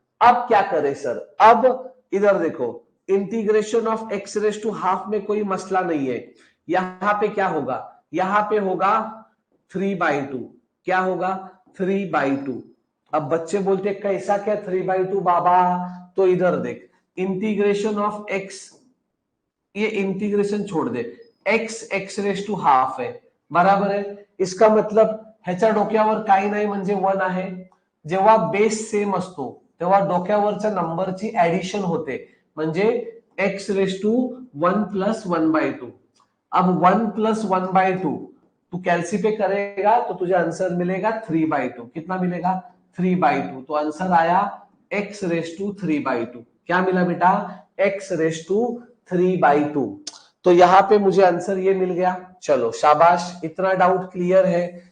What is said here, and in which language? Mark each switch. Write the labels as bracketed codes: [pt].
[hi] अब क्या करें सर, अब इधर देखो इंटीग्रेशन ऑफ x⁻² में कोई मसला नहीं है, यहां पे क्या होगा, यहां पे होगा 3/2, क्या होगा 3/2। अब बच्चे बोलते कैसा क्या 3/2 बाबा, तो इधर देख इंटीग्रेशन ऑफ x, ये इंटीग्रेशन छोड़ दे, x⁻² है, बराबर है। इसका मतलब [mr] ह्याच्या डोक्यावर काही नाही म्हणजे 1 आहे, जेव्हा बेस सेम असतो तेव्हा डोक्यावरच्या नंबरची ऍडिशन होते, म्हणजे x रेस टू 1 + 1/2। [hi] अब 1 + 1/2 तू कैलसी करेगा तो तुझे आंसर मिलेगा 3/2। कितना मिलेगा? 3/2। तो आंसर आया x रेस टू 3/2। क्या मिला बेटा? [en] x raise to 3/2। [hi] तो यहाँ पे मुझे आंसर ये मिल गया। चलो शाबाश, इतना डाउट क्लियर है।